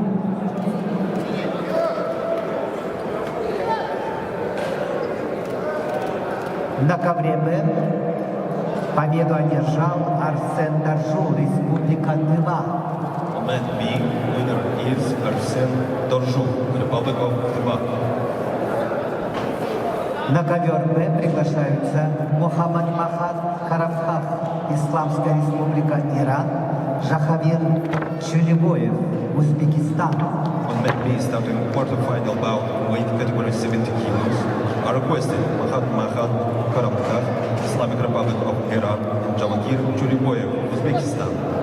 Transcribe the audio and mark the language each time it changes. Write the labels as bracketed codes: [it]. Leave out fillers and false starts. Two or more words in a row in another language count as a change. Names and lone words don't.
[ru] На ковре Б победу одержал Арсен Доржу, Республика Тыва. [en] On mat B, winner is Arsen Dorju, Republic of Tыва. [ru] На ковер Б приглашаются Мухаммад Махат Карамхах, Исламская Республика Иран, Жахавир Чулебоев, Узбекистан. [en] On mat B, starting quarterfinal bout in weight category 70 kilos, are requested Mahat Karamkar, Islamic Republic of Iran, Jahangir Chuliboyev, Uzbekistan.